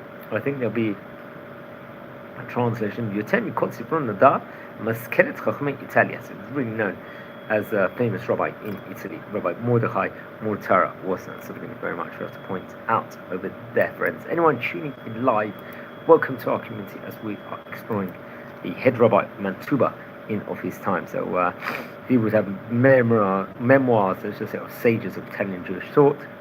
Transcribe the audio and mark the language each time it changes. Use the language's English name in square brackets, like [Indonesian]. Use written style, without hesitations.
[English] I think there'll be a translation. [Hebrew] יותר מכל ספרו נודע מזכרת חכמי איטליה. [English] So it's really known as a famous rabbi in Italy. Rabbi Mordechai Mortara was something very much we have to point out over there, friends. Anyone tuning in live, welcome to our community as we are exploring the head rabbi Mantuba of his time. So he would have memoirs, let's just say, of sages of Italian Jewish thought.